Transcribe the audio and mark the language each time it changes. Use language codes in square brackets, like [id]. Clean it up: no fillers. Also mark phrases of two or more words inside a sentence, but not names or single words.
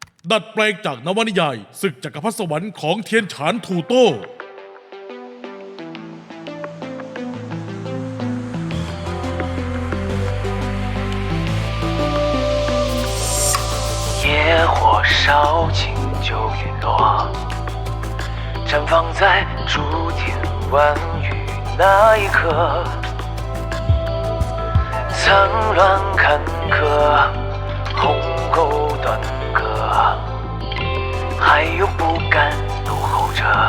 [th] ดัดแปลงจากนวนิยายศึกจักรพรรดิสวรรค์ของเทียนฉานถูโต้ [zh] 野火烧尽就陨落，绽放在诸天万域那一刻，苍乱坎坷，鸿沟断割，还有不甘怒吼着。